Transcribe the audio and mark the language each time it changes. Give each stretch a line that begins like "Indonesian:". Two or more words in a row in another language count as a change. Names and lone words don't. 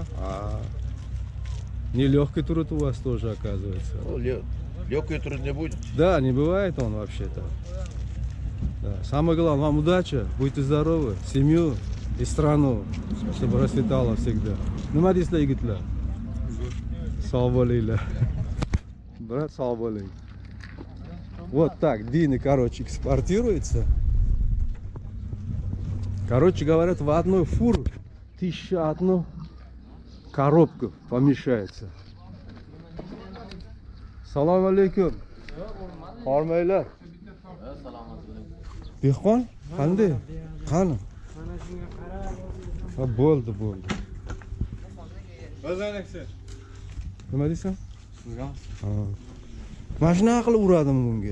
Russian: А, нелегкий труд у вас тоже, оказывается. Ну, легкий труд не будет. Да, не бывает он вообще-то. Да. Самое главное, вам удачи, будьте здоровы, семью и страну, чтобы расцветало всегда. Ну,
Uzbek: madislar yigitlar. Sog' bo'linglar. Брат, sog' bo'ling.
Russian: Вот так, дины, короче, экспортируется. Короче, говорят, в одной фуру 1001 коробка помещается.
Arabic: سلام عليكم.
Uzbek: Hormaylar. Dehqon, qanday? Qani? Ha, bo'ldi. Nima deysan? Ha. Mana shunaqa qilib uradimi bunga?